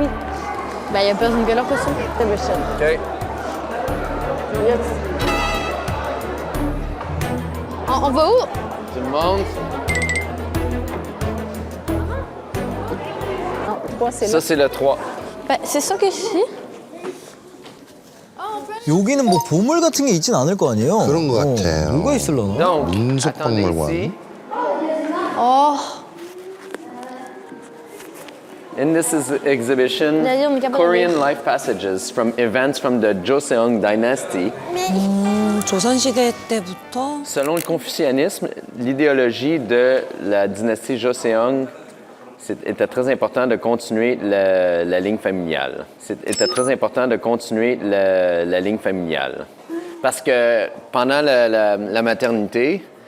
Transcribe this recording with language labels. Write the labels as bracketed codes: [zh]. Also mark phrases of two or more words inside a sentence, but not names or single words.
[fr] Ben, il y a personne qui a leur costume. C'est Michel. OK. On va où? Tout le monde. Non, 3, c'est là. Ça, c'est le 3. Ben, c'est ça que je suis. [ko] 여기는 뭐 보물 같은 게 있진 않을 거 아니에요? 그런 거 같아요. 뭐가 있을려나? [fr] Donc, [ko] 민속박물관. [fr] attendez ici. Oh! [en] In this exhibition, [fr] D'ailleurs, on est capable [en] Korean [fr] de- [en] life passages from events from the Joseon dynasty. [ko] 조선시대 때부터 [fr] Selon le confucianisme, l'idéologie de la dynastie Joseon était très important de continuer la ligne familiale. C'était très important de continuer la ligne familiale. Parce que pendant la maternité,